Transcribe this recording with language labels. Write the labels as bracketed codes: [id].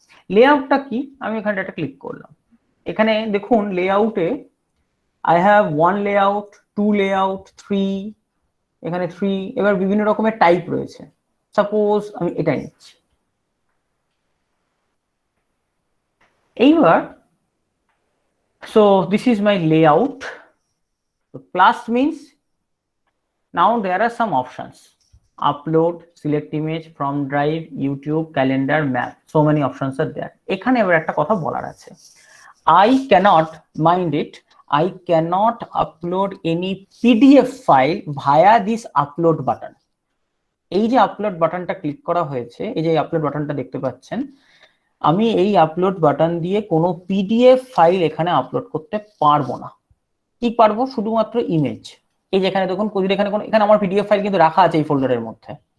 [bn] লেআউটটা কি, আমি এখানে একটা ক্লিক করলাম, এখানে দেখুন লেআউটে [en] I have [bn] 1 লেআউট, 2 লেআউট, 3, এখানে 3, এবার বিভিন্ন রকমের টাইপ রয়েছে। সাপোজ আমি এটা নিচ্ছি, এইবার [en] so this is my layout. So plus means now there are some options: upload, select image from drive, YouTube, calendar, map. So many options are there. [bn] এখানে এবার একটা কথা বলার আছে, [en] I cannot mind it, I cannot upload any PDF file via this upload button. [bn] এই যে upload বাটনটা click করা হয়েছে, এই যে আপলোড বাটনটা দেখতে পাচ্ছেন, আমি এই আপলোড বাটন দিয়ে কোনো পিডিএফ ফাইল এখানে আপলোড করতে পারবো না। কি পারবো? শুধুমাত্র ইমেজ। এই যেখানে দেখুন এখানে আমার পিডিএফ ফাইল কিন্তু রাখা আছে এই ফোল্ডারের মধ্যে,